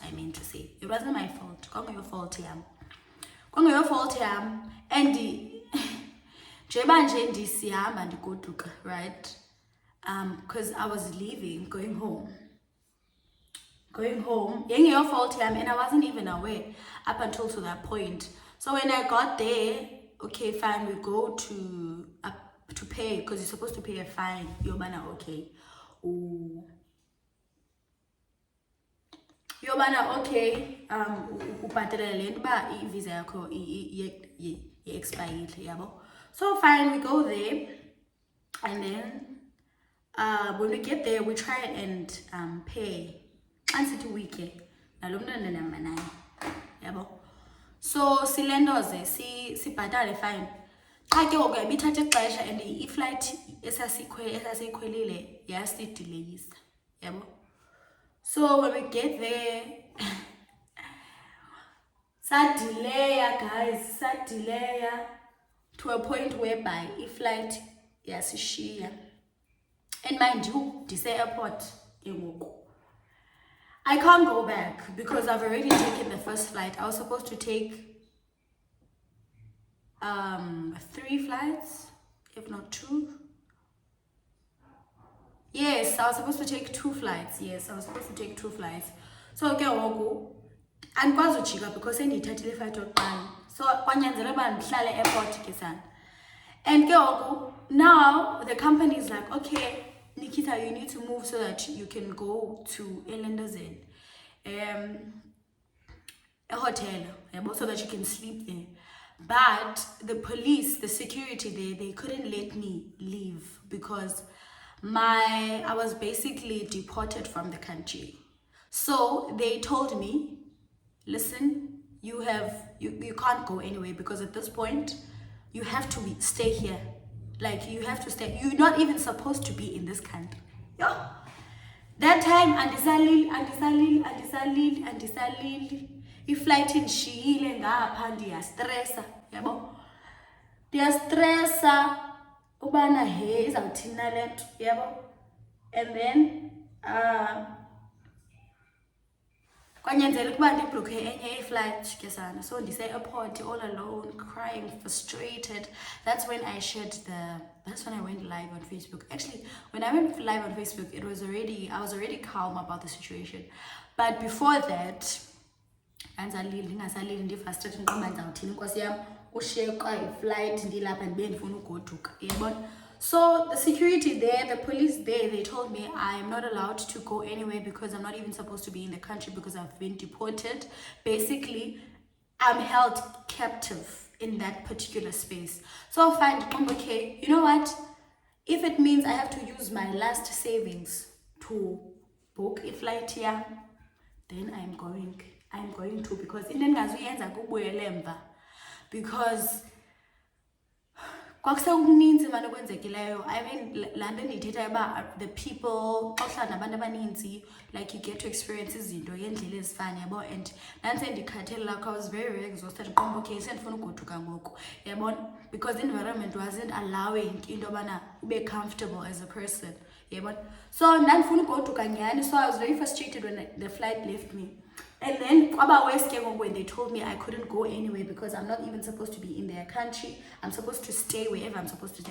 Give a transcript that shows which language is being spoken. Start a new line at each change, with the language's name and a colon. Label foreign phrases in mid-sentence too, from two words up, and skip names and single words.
English: I mean to say, it wasn't my fault. Your fault, and right, because I was leaving, going home, your fault, and I wasn't even aware up until to that point. So when I got there, okay, fine, we go to pay, because you're supposed to pay a fine.
Xhosa: Yobana okay, ubhatala le nto uba ivisa yakho
English: expired, So fine, we go there, and then when we get there, we try and pay.
Xhosa: Ansithi wike nalo mntwana namba naye, so silendoze sibhatale fine. Xa ke ngoku ibithatha ixesha,
English: and
Xhosa: i-flight esasiyikhwelile yasideleyisa,
English: So when we get there, sadelaya, guys, to a point whereby
Xhosa: i-flight yasishiya.
English: And mind you, this airport, I can't go back because I've already taken the first flight. I was supposed to take 3 flights, if not 2. Yes, I was supposed to take 2 flights. So okay,
Xhosa: andikwazi ujika because sendiyithathile iflight yokuqala, so kwanyanzeleka uba ndihlale airport ke sana.
English: And
Xhosa: ke ngoku
English: now the company is like, okay Nikita, you need to move so that you can go to Elenderzen a hotel, so that you can sleep there. But the police, the security there, they couldn't let me leave because I was basically deported from the country. So they told me, listen, you can't go anywhere because at this point you have to stay here. Like you have to stay. You're not even supposed to be in this country. Yeah. That time
Xhosa: andisalili iflight indishiyile ngapha ndiyastressa, yabo. Ndiyastressa ubana he izawuthina le nto, yabo.
English: And then
Xhosa: kwanyanzeleka ukuba ndibhukhe enye iflight ke sana.
English: So ndise-airport all alone, crying, frustrated. That's when I went live on Facebook. Actually, when I went live on Facebook, I was already calm about the situation. But before that,
Xhosa: ndingasalili ndi-frustrated ngoba ndizawuthini inkosi yam ushiyeka iflight ndilapha ndibe ndifuna ugoduka, yabona.
English: So the security there, the police there, they told me I'm not allowed to go anywhere because I'm not even supposed to be in the country because I've been deported. Basically, I'm held captive in that particular space. So I find, okay, you know what? If it means I have to use my last savings to book a flight here, then I'm going to, because in the because I mean, the people, like you get to experience
Xhosa: izinto ngendlela ezifana, yabo.
English: And I was very exhausted. Because the environment wasn't allowing into bana be comfortable as a person, yabo. So so I was very frustrated when the flight left me. And then when they told me I couldn't go anywhere because I'm not even supposed to be in their country, I'm supposed to stay wherever I'm supposed to stay.